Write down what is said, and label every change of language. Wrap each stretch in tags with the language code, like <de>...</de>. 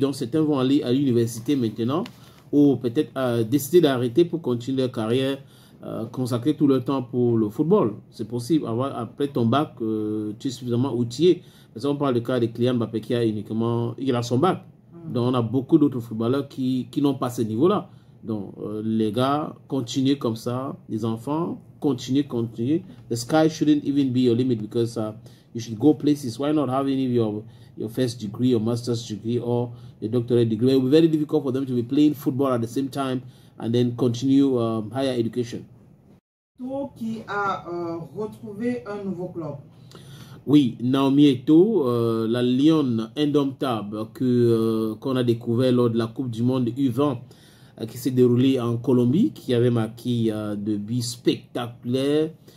<fr>Donc, certains vont aller à l'université maintenant ou peut-être décider d'arrêter pour continuer leur carrière, consacrer tout leur temps pour le football. C'est possible. Après ton bac, tu es suffisamment outillé. Parce qu'on parle du cas de Kylian Mbappé qui il a son bac. Donc, on a beaucoup d'autres footballeurs qui n'ont pas ce niveau-là. Donc, les gars, continuez comme ça. Les enfants, continuez.</fr> <en>The sky shouldn't even be your limit because you should go places. Why not having your first degree, your master's degree, or your doctorate degree? It will be very difficult for them to be playing football at the same time and then continue higher education.</en> <fr>Qui a retrouvé un nouveau club. Oui, Naomi Eto'o, la lionne indomptable qu'on a découvert lors de la Coupe du Monde U20 qui s'est déroulée en Colombie, qui avait marqué de buts spectaculaires.</fr>